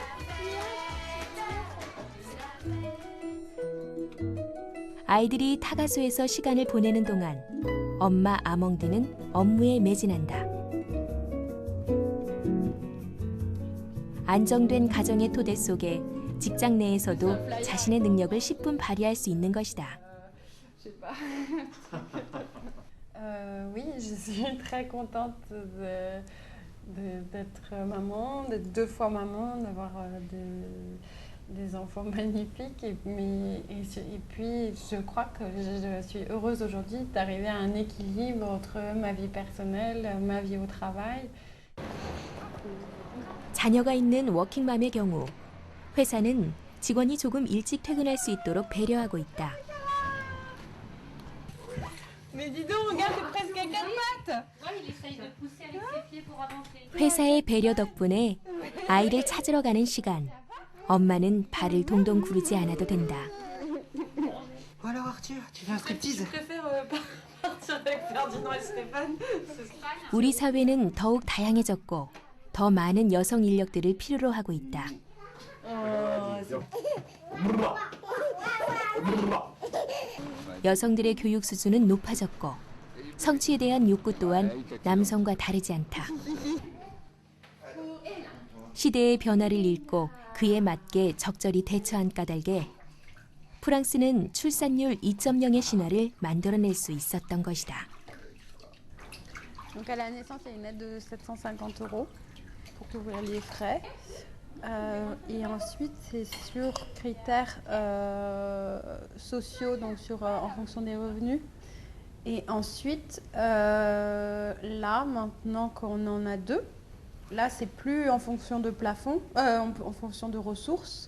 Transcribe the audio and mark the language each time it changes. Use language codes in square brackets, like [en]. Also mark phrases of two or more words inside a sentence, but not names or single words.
[ko] 아이들이 타가수에서 시간을 보내는 동안 엄마 아몽디는 업무에 매진한다. 안정된 가정의 토대 속에 직장 내에서도 자신의 능력을 10분 발휘할 수 있는 것이다. [fr] Je sais pas. Oui, je suis très contente d'être maman, d'être 2 fois maman, d'avoir des enfants magnifiques. Et puis, je crois que je suis heureuse aujourd'hui d'arriver à un équilibre entre ma vie personnelle, ma vie au travail. [ko] 자녀가 있는 워킹맘의 경우 회사는 직원이 조금 일찍 퇴근할 수 있도록 배려하고 있다. [fr] Mais dis donc, regarde, t'es presque à 4 pattes. Ouais, il essaye de pousser avec ses pieds pour avancer. [ko] 회사의 배려 덕분에 아이를 찾으러 가는 시간. 엄마는 발을 동동 구르지 않아도 된다. [fr] Alors Arthur, tu fais un striptease? Je préfère partir avec Ferdinand et Stéphane. [ko] 우리 사회는 더욱 다양해졌고 더 많은 여성 인력들을 필요로 하고 있다. 여성들의 교육 수준은 높아졌고 성취에 대한 욕구 또한 남성과 다르지 않다. 시대의 변화를 읽고 그에 맞게 적절히 대처한 까닭에 프랑스는 출산율 2.0의 신화를 만들어낼 수 있었던 것이다. [fr] Donc à la naissance, il y a une aide de 750 € pour couvrir les frais. Et ensuite, c'est sur critères sociaux, donc en fonction des revenus. Et ensuite, là, maintenant qu'on en a 2, là, c'est plus en fonction de plafond, en fonction de ressources.